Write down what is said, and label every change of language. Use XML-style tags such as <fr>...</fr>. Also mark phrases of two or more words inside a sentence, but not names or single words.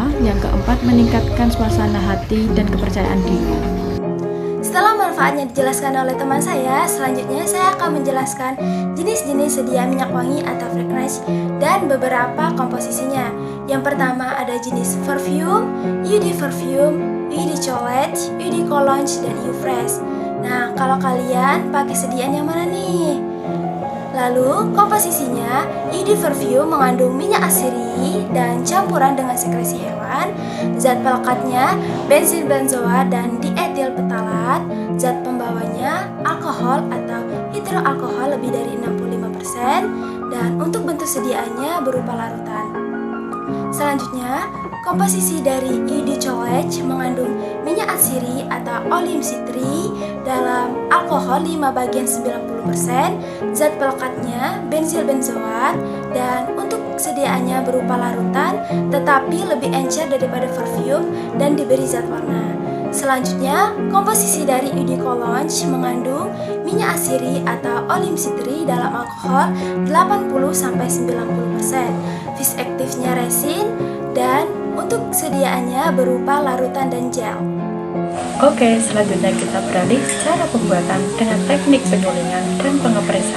<id>Yang keempat, meningkatkan suasana hati dan kepercayaan diri. Setelah manfaatnya dijelaskan oleh teman saya, selanjutnya saya akan menjelaskan jenis-jenis sedia minyak wangi atau fragrance dan beberapa komposisinya. Yang pertama ada jenis perfume,</id> <fr>eau de perfume, eau de toilette, eau de cologne,</fr> <id>dan</id> <fr>eau fresh.</fr> <id>Nah, kalau kalian pakai sediaan yang mana nih? Lalu, komposisinya,</id> <fr>eau de perfume</fr> <id>mengandung minyak asiri dan campuran dengan sekresi hewan. Zat pelekatnya, bensin benzoat dan dietil petalat. Zat pembawanya, alkohol atau hidroalkohol lebih dari 65%. Dan untuk bentuk sediaannya berupa larutan. Selanjutnya, komposisi dari</id> <fr>eau de toilette</fr> <id>mengandung minyak asiri atau</id> <la>oleum citri</la> <id>dalam alkohol 5/90%, zat pelekatnya bensil benzoat, dan untuk sediaannya berupa larutan tetapi lebih encer daripada perfume dan diberi zat warna. Selanjutnya, komposisi dari</id> <fr>eau de cologne</fr> <id>mengandung minyak asiri atau</id> <la>oleum citri</la> <id>dalam alkohol 80-90%, vis aktifnya resin, dan untuk sediaannya berupa larutan dan gel. Oke, selanjutnya kita beralih cara pembuatan dengan teknik penyulingan dan pengepresan.</id>